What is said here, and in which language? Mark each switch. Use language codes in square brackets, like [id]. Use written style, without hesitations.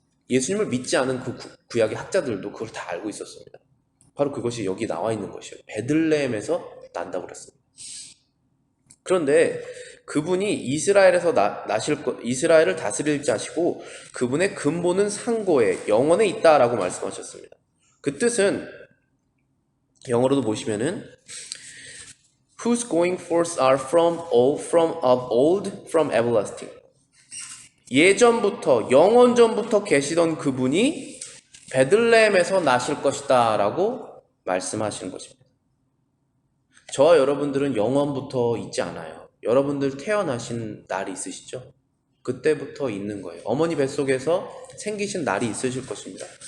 [ko] 예수님을 믿지 않은 그 구약의 학자들도 그걸 다 알고 있었습니다. 바로 그것이 여기 나와 있는 것이에요. 베들레헴에서 난다고 그랬습니다. 그런데 그분이 이스라엘을 다스릴 자시고 그분의 근본은 상고에 영원에 있다라고 말씀하셨습니다. 그 뜻은 영어로도 보시면은 [en] whose going forth are from of old, from everlasting. [ko] 예전부터 영원전부터 계시던 그분이 베들레헴에서 나실 것이다 라고 말씀하시는 것입니다. 저와 여러분들은 영원부터 있지 않아요. 여러분들 태어나신 날이 있으시죠? 그때부터 있는 거예요. 어머니 뱃속에서 생기신 날이 있으실 것입니다.